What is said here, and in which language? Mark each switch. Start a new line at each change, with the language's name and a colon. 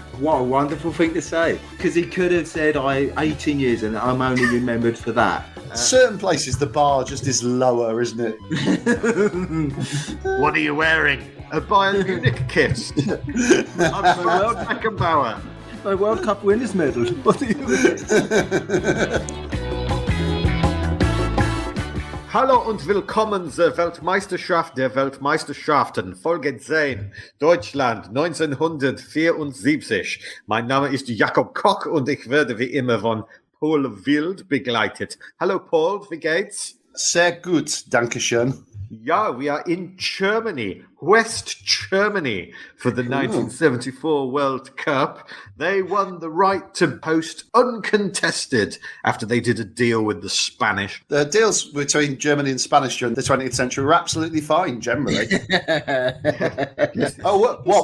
English: What a wonderful thing to say. Because he could have said, 18 years and I'm only remembered for that. Certain places the bar just is lower, isn't it? What are you wearing? A Bayern Munich kit. I'm World Beckenbauer. My World Cup winners medal. What are you wearing?
German: Hallo und willkommen zur Weltmeisterschaft der Weltmeisterschaften, Folge 10, Deutschland 1974. Mein Name ist Jakob Koch und ich werde wie immer von Paul Wild begleitet. Hallo Paul, wie geht's? Sehr gut, danke schön.
English: Yeah, we are in Germany, West Germany, for the 1974 World Cup. They won the right to host uncontested after they did a deal with the Spanish. The deals between Germany and Spanish during the 20th century were absolutely fine, generally. Oh, what?